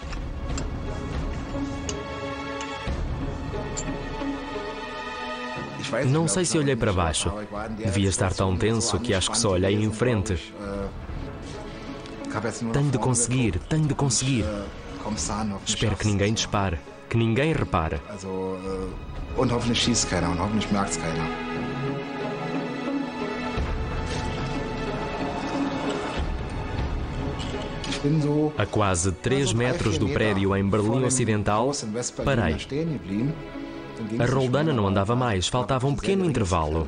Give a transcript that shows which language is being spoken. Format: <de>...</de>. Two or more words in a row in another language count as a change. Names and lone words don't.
<pt>Não sei se olhei para baixo. Devia estar tão tenso que acho que só olhei em frente. Tenho de conseguir, tenho de conseguir. Espero que ninguém dispare, que ninguém repare.</pt> <de>Und hoffentlich schießt keiner und hoffentlich merkt's keiner.</de> <pt>A quase 3 metros do prédio em Berlim Ocidental, parei. A roldana não andava mais, faltava um pequeno intervalo.</pt>